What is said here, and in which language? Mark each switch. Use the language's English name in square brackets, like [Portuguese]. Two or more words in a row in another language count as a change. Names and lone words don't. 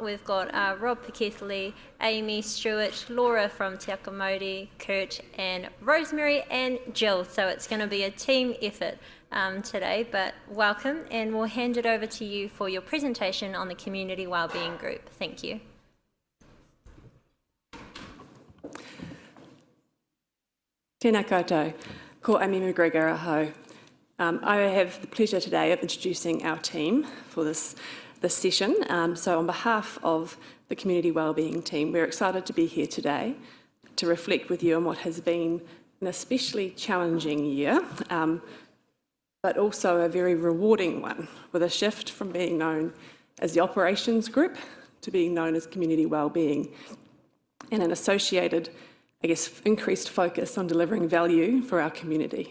[English] We've got Rob Pikethley, Amy Stewart, Laura from Te Aka Mauri, Kurt and Rosemary and Jill. So it's going to be a team effort today, but welcome, and we'll hand it over to you for your presentation on the Community Wellbeing Group. Thank you. [Māori] Tēnā koutou, ko Amy McGregor aho. [English] I have the pleasure today of introducing our team for this session. So on behalf of the Community Wellbeing team, we're excited to be here today to reflect with you on what has been an especially challenging year, but also a very rewarding one, with a shift from being known as the Operations Group to being known as Community Wellbeing, and an associated, I guess, increased focus on delivering value for our community.